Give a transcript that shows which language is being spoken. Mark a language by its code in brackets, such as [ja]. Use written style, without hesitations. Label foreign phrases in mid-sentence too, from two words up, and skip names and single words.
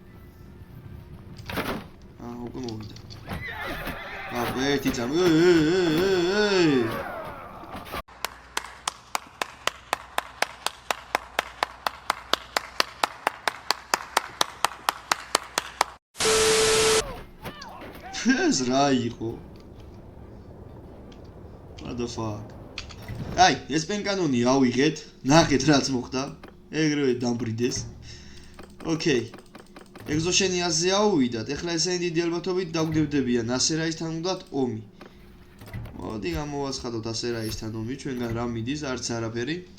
[ka] უკვე მოვიდა. ერთი წამი. ეს რა იყო? [en] What the fuck? [ka] აი, ეს პენკანონი ავიღეთ, ნახეთ რაც მოხდა. ეგრევე დამბრიდეს. ოკეი. ეგზოშენიაზე ავიდათ. ეხლა ესენი დიდი ალბათობით დაგვდებდებიან ასერაისთან უნდათ ომი. მოდი გამოვაცხადოთ ასერაისთან ომი, ჩვენგან რა მიდის, არც არაფერი.